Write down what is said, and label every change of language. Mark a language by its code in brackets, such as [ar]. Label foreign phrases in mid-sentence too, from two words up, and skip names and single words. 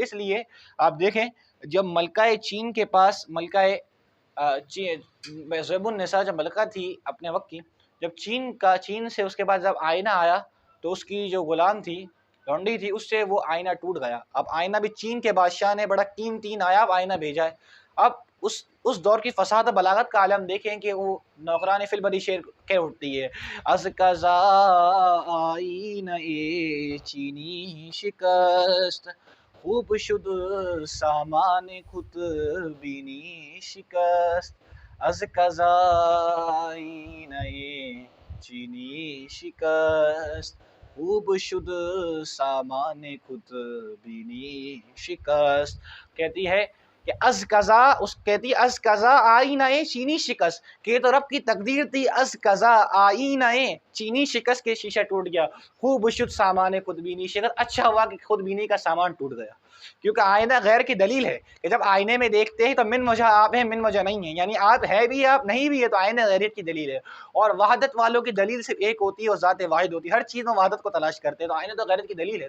[ur] اس لیے آپ دیکھیں جب ملکہ چین کے پاس, ملکہ زیب النساء جب ملکہ تھی اپنے وقت کی, جب چین سے اس کے بعد جب آئینہ آیا تو اس کی جو غلام تھی, لونڈی تھی, اس سے وہ آئینہ ٹوٹ گیا. اب آئینہ بھی چین کے بادشاہ نے بڑا قیمتی نایاب آئینہ بھیجا ہے. اب اس دور کی فصاحت و بلاغت کا عالم دیکھیں کہ وہ نوکران فی البدی شعر کہہ اٹھتی ہے، [fa] از قضا آئینہ چینی شکست، خوب شد سامان خود بینی شکست، از قضا آئینہ چینی شکست، خوب شد سامان خود بینی شکست۔ [ur] کہتی ہے کہ [fa] از قضا، [ur] کہتی [fa] از قضا آئینہ چینی شکست، [ur] کہ یہ تو رب کی تقدیر تھی، [fa] از قضا آئینہ چینی شکست [ur] کے شیشہ ٹوٹ گیا، [fa] خوب شد سامان خود بینی شکست، [ur] اچھا ہوا کہ خود بینی کا سامان ٹوٹ گیا، کیونکہ آئینہ غیر کی دلیل ہے کہ جب آئینے میں دیکھتے ہیں تو [ar] من وجہ [ur] آپ ہیں [ar] من وجہ [ur] نہیں ہیں، یعنی آپ ہے بھی آپ نہیں بھی ہے، تو آئینہ غیریت کی دلیل ہے۔ اور وحدت والوں کی دلیل صرف ایک ہوتی ہے اور ذات واحد ہوتی ہے، ہر چیز میں وحدت کو تلاش کرتے ہیں، تو آئینہ تو غیرت کی دلیل ہے۔